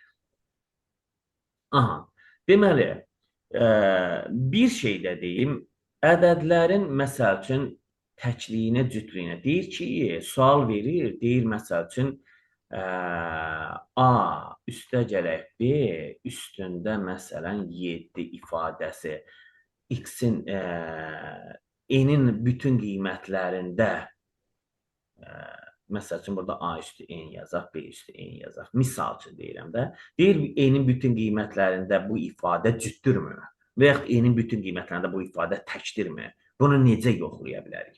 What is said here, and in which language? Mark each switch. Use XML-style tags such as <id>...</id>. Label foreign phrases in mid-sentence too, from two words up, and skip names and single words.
<az>Aha, deməli, bir şey də deyim, ədədlərin, məsəl üçün, təkliyinə, cütlüyünə deyir ki, sual verir, deyir, məsəl üçün, a üstə gələk B, üstündə məsələn 7 ifadəsi x-in n-in bütün qiymətlərində məsəl üçün burada A üstü n yazaq, B üstü n yazaq. Misal üçün deyirəm də. Deyir, n-in bütün qiymətlərində bu ifadə cütdürmü? Və yaxud n-in bütün qiymətlərində bu ifadə təkdirmi? Bunu necə yoxlaya bilərik?</az>